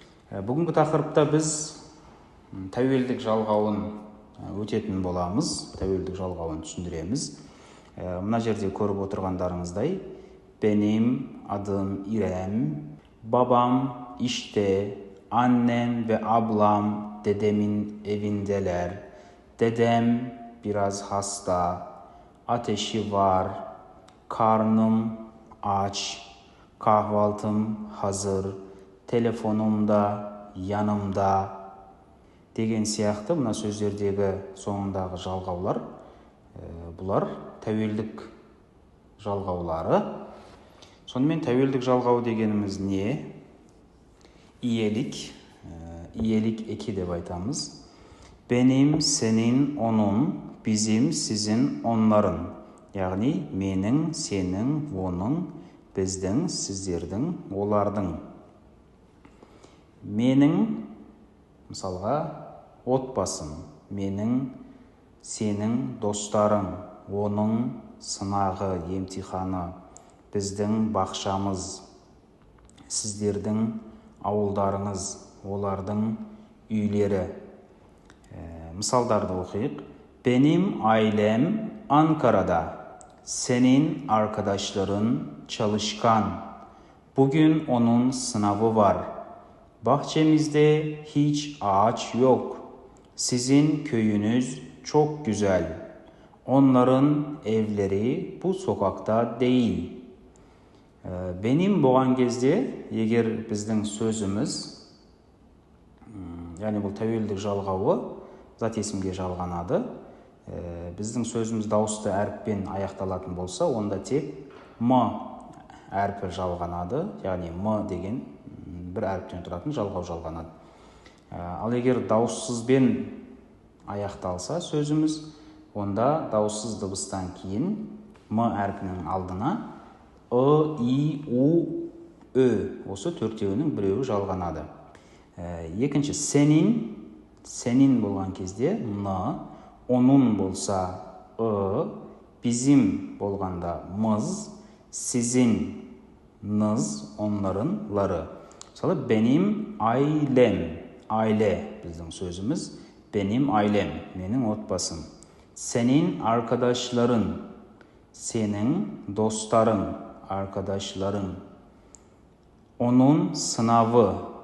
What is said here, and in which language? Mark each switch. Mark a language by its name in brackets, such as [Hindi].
[Kazakh] Бүгінгі тақырыпта біз тәуелдік жалғауын өтетін боламыз, тәуелдік жалғауын түсіндіреміз. Мына жерде көріп отырғандарыңыздай, [Turkish] benim adım İrem, babam işte, annem ve ablam dedemin evindeler. Dedem biraz hasta, ateşi var, karnım aç, kahvaltım hazır, telefonum da yanımda [Kazakh] деген сияқты мына сөздердегі соңындағы жалғаулар, бұлар тәуелдік жалғаулары. Сонымен тәуелдік жалғау дегеніміз не? [Turkish] İyelik eki [Kazakh] деп айтамыз. [Turkish] Benim, senin, onun, bizim, sizin, onların. [Kazakh] Яғни менің, сенің, оның, біздің, сіздердің, олардың. Менің, мысалға, отбасым, менің, сенің, достарың, оның, сынағы, емтиханы, біздің бақшамыз, сіздердің ауылдарыңыз, олардың үйлері. Мысалдарды оқиық. [Turkish] Benim ailem Ankara'da. Senin arkadaşların çalışkan. Bugün onun sınavı var. Bahçemizde hiç ağaç yok. Sizin köyünüz çok güzel. Onların evleri bu sokakta değil. [Kazakh] Benim болған кезде, егер біздің сөзіміз, яғни бұл тәуелдік жалғауы зат есімге жалғанады, біздің сөзіміз дауысты әріппен аяқталатын болса, онда тек м әрпі жалғанады, яғни м деген бір әріптен тұратын жалғау жалғанады. Ал егер дауыссызбен аяқталса сөзіміз, онда дауыссыз дыбыстан кейін м әрпінің алдына и, у, осы төртеуінің біреуі жалғанады. Екінші, сенин болған кезде н, onun болса bizim болғанда мыз, sizin ныз, onların лары. Мысалы, [Turkish] benim ailem, aile [Kazakh] біздің сөзіміз, [Turkish] benim ailem, [Kazakh] менің отбасым. [Turkish] Senin arkadaşların, senin dostların, arkadaşların. Onun sınavı.